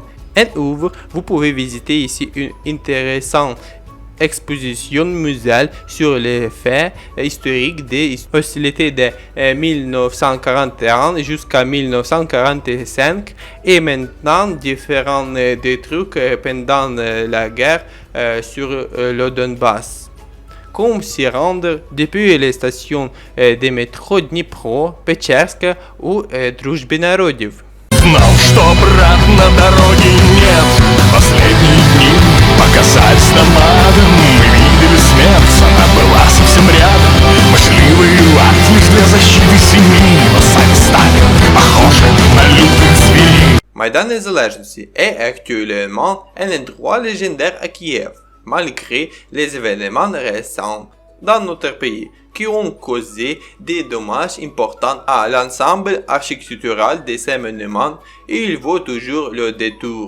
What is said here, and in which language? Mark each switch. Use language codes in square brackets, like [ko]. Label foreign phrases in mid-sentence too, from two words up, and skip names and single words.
[fr] En outre, vous pouvez visiter ici une intéressante exposition muséale sur les faits historiques des hostilités de 1941 jusqu'à 1945 et maintenant différents des trucs pendant la guerre sur le Donbass. Comme s'y rendre depuis les stations des métros Dnipro, Pechersk ou Druzhby Narodov. [ru] Знал, что обратно дороги нет. Последние дни показались нам адом. Мы видели смерть, она была совсем рядом. Мы шли воевать лишь для защиты семьи, но сами стали похожи на лютых зверей. [fr] Maidan Nezalezhnosti est actuellement un endroit légendaire à Kiev, malgré les événements récents dans notre pays qui ont causé des dommages importants à l'ensemble architectural de ces monuments et il vaut toujours le détour.